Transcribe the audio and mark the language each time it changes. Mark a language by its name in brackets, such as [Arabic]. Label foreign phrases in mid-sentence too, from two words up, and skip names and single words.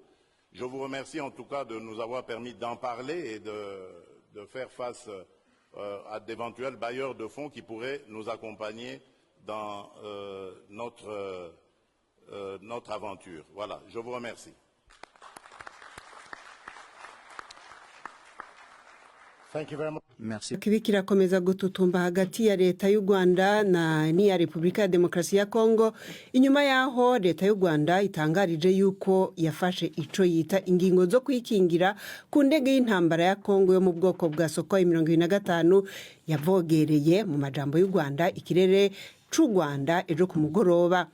[French] Je vous remercie en tout cas de nous avoir permis d'en parler et de faire face à d'éventuels bailleurs de fonds qui pourraient nous accompagner dans notre aventure. Voilà, je vous remercie. Merci. [Rundi] Kibi kirakomeza gututumba hagati ya leta y'u Rwanda n'iya Repubulika ya Demokarasi ya Kongo. Inyuma yaho leta y'u Rwanda itangarije yuko yafashe ico yita ingingo zo kwikingira ku ndege y'intambara ya Kongo yo mu bwoko bwa Sukhoi 25 yavogereye mu majambo y'u Rwanda ikirere c'u Rwanda ejo ku mugoroba.